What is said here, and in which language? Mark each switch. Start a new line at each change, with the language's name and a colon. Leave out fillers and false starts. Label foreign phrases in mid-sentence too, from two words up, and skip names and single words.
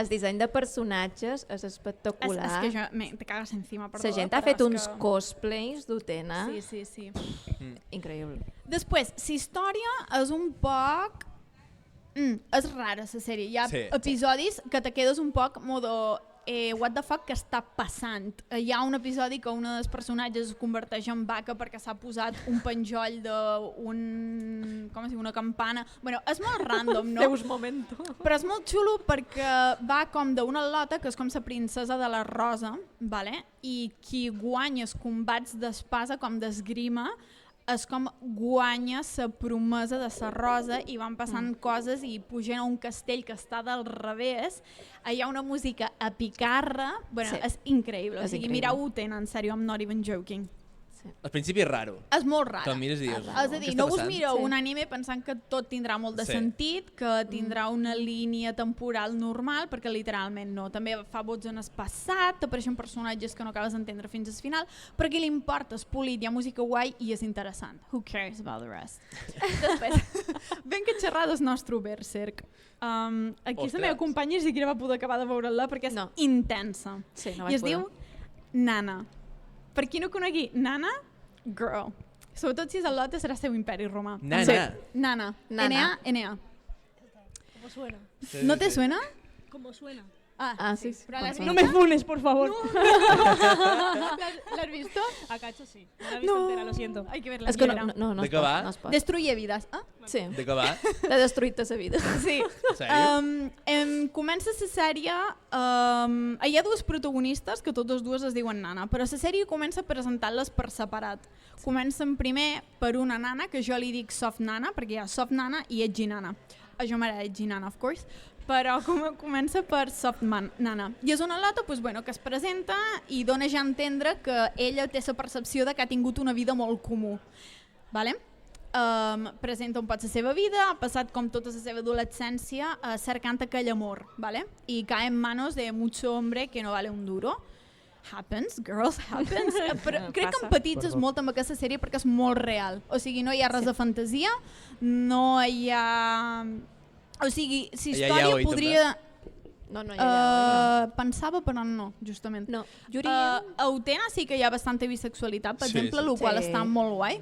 Catalan: El disseny de personatges és espectacular. És que jo, te cagues encima, perdó. La gent ha fet uns cosplays d'Utena. Sí. Increïble. Després, la història és un poc... és rara, la sèrie. Hi ha episodis que te quedes un poc modo...
English: what the fuck
Catalan: que està passant? Hi ha un episodi que un dels personatges es converteix en vaca perquè s'ha posat un penjoll d'una campana. Bueno, és molt random, no? Deus momento. Però és molt xulo perquè va com d'una al·lota, que és com la princesa de la rosa, vale? I qui guanya els combats d'espasa, com d'esgrima, és com guanya la promesa de la rosa i van passant coses i pugen a un castell que està del revés. Hi ha una música a picarra, bueno, és increïble. O sigui, mireu Utena, en sèrio,
English: I'm not even joking.
Catalan: Al principi és raro. És molt raro. Que el mires i dius, és a dir, no us mireu un anime pensant que tot tindrà molt de sentit, que tindrà una línia temporal normal, perquè literalment no. També fa vots en el passat, t'apareixen personatges que no acabes d'entendre fins al final, però a qui li importa, és polit, hi ha música guai i és interessant.
English: Who cares about the rest?
Catalan: Després, ben que xerrar del nostre Berserk. Aquí la meva companya sí que no va poder acabar de veure-la perquè és intensa. I es diu Nana. Per qui no conegui Nana, girl. Sobretot si és al·lota serà seu imperi romà. Nana. Nana. N-A-N-A.
Spanish: ¿Cómo suena? ¿No te suena? ¿Cómo suena? Sí. No me funes, por favor. ¿La has visto? A cacho sí. No la he visto entera, lo siento. Hay que verla.
Catalan: És que no de què va?
Spanish: Destruye vides.
Catalan: Sí. De què va? T'ha destruït la vida. Sí. Comença la sèrie... hi ha dues protagonistes que totes dues es diuen Nana, però la sèrie comença presentant-les per separat. Comencen primer per una nana, que jo li dic soft nana, perquè hi ha soft nana i edgy nana. Jo m'agrada edgy nana,
English: of course,
Catalan: però comença per soft nana. I és una al·lota que es presenta i dona ja a entendre que ella té la percepció de que ha tingut una vida molt comú. Presenta un poc la seva vida, ha passat com tota la seva adolescència cercant aquell amor, i
Spanish: cae en manos de mucho hombre que no vale un duro.
Catalan: Happens, girls, happens. Però crec que empatitzes molt amb aquesta sèrie perquè és molt real. O sigui, no hi ha res de fantasia, no hi ha... O sigui, si història podria... No hi ha pensava, però no, justament. No. A Utena sí que hi ha bastanta bisexualitat, per exemple, el qual està molt guai.